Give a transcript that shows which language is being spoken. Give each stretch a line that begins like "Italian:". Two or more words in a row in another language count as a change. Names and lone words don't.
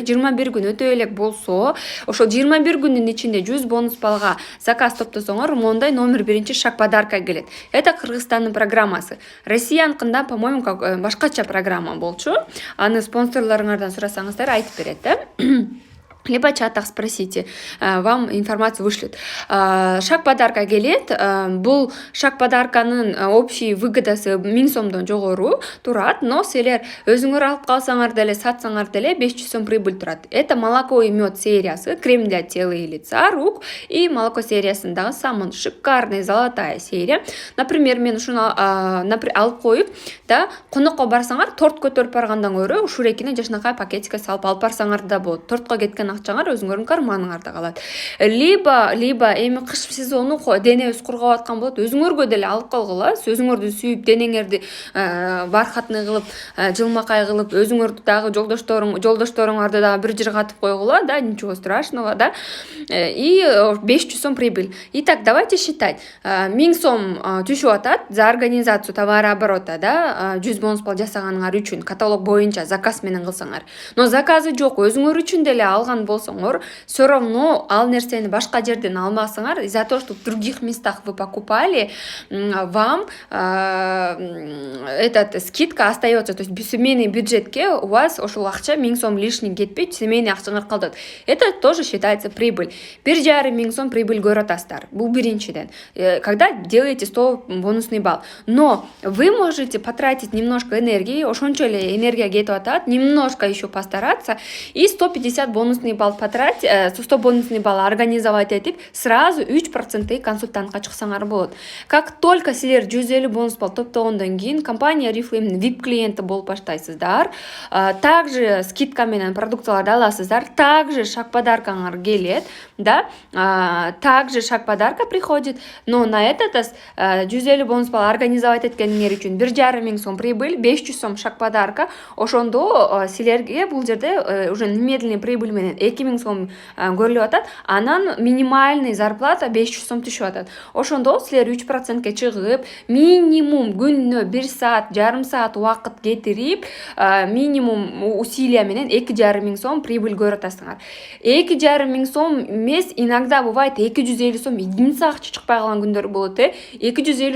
Kyrgyz: 21 күн өтө элек болсо, ошо 21 күндүн ичинде 100 бонус балга заказ топтосоңор, мондай номер 1
Russian: шаг подарка
Kyrgyz: келет. Это Кыргызстандын программасы. Россиянкында, по-моему, башкача программа болчу. Аны спонсорлоруңардан сурасаңыздар айтып берет, да?
Russian: Либо чатах спросите, вам информацию вышлют. Шаг подарка
Kyrgyz: келет. Бул
Russian: шаг подарканын общий выгодасы
Kyrgyz: 1000 сомдон жогору турат, но силер өзүңөр алып калсаңар деле, сатсаңар деле 500 сом прибыль турат.
Russian: Это молоко и мед сериясы, крем для тела и лица, рук, и молоко сериясындагы самый шикарный золотая серия. Например,
Kyrgyz: мен ушуну алып коюп, да, конокко барсаңар, торт көтөрүп баргандан көрө ушул экини жашынакай пакетикке салып алып барсаңар да болот. Тортко кеткен акчаңар өзүңөрдүн карманыңарда калат. Либо эми кыш сезону денебиз кургап аткан болот, өзүңөргө деле алып койгула, өзүңөрдү сүйүп денеңерди бархатный кылып, жылмакай кылып, өзүңөрдү дагы жолдошторуңарды дагы бир жерге атып койгула, да,
Russian: ничего страшного, да. И 500 сом прибыль. Итак, давайте считать.
Kyrgyz: 1000 сом түшүп атат
Russian: за организацию товарооборота,
Kyrgyz: да, 100 бонус балл жасаганыңар үчүн каталог боюнча заказ менен кылсаңар. Но заказы жок, өзүңөр үчүн деле алган болсоңор,
Russian: все равно
Kyrgyz: ал нерсени башка жерден алмасаңар,
Russian: из-за того, что в других местах вы покупали, вам этот скидка остается. То есть семейный бюджетке у вас
Kyrgyz: ошол акча 1000 сом лишний кетпейт, семейный акчаңар калат.
Russian: Это тоже считается прибыль.
Kyrgyz: 1500 сом прибыль көрүп атасыздар. Бул биринчиден.
Russian: Когда делаете 100 бонусный балл. Но вы можете потратить немножко энергии,
Kyrgyz: ошончо эле энергия кетип атат,
Russian: немножко еще постараться и 150 бонусный балл потратить, 100 бонусный балл организовать этип, сразу 3% консультантка
Kyrgyz: чыксаңар болот.
Russian: Как только
Kyrgyz: силер 150 бонус балл топтогондон кийин компания Oriflame VIP клиенти болуп баштайсыздар.
Russian: Также скидка
Kyrgyz: менен продукцияларды аласыздар.
Russian: Также шаг подаркаңар
Kyrgyz: келет, да?
Russian: Также шаг подарка приходит, но на этот раз 150 бонус балл организовать
Kyrgyz: эткениңер үчүн
Russian: 1500 сом прибыль, 500 сом шаг подарка.
Kyrgyz: Ошондо силерге бул жерде
Russian: уже немедленный прибыль
Kyrgyz: менен 2000 сом көрүлүп атат. Анан
Russian: минимальный зарплата
Kyrgyz: 500 сом түшүп атат. Ошондо силер 3%ке чыгып, минимум күнүнө 1 саат, жарым саат убакыт кетирип,
Russian: минимум усилия
Kyrgyz: менен 2500 сом прибыль көрүп атасыңар. 2500 сом эмес,
Russian: иногда бывает
Kyrgyz: 250 сом единица акча чыкпай калган күндөр болот. 250